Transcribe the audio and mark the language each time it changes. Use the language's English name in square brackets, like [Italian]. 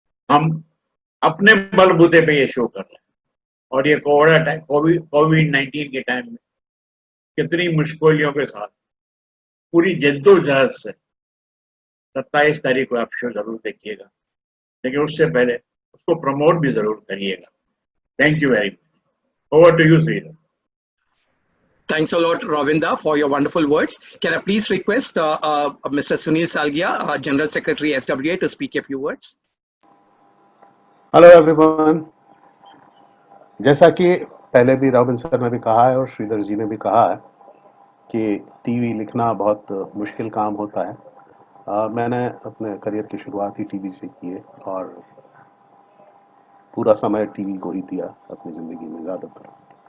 [Hindi] हम अपने बलबूते पे ये शो कर रहे हैं। और ये कोविड-19 के टाइम में कितनी मुश्किलों के साथ पूरी जद्दोजहद से 27 तारीख को आप शो जरूर देखिएगा, लेकिन उससे पहले उसको प्रमोट भी जरूर करिएगा। [English] Thank you very much. Over to you Sridhar. Thanks a lot, Ravinda, for your wonderful words. Can I please request Mr. Sunil Salgia, General Secretary SWA, to speak a few words? Hello everyone. [Hindi] जैसा कि पहले भी robin sir ने भी कहा है और श्रीधर जी ने भी कहा है कि टीवी लिखना बहुत मुश्किल काम होता है। मैंने अपने करियर की शुरुआत ही टीवी से की है और पूरा समय टीवी को ही दिया अपनी ज़िंदगी में ज़्यादातर।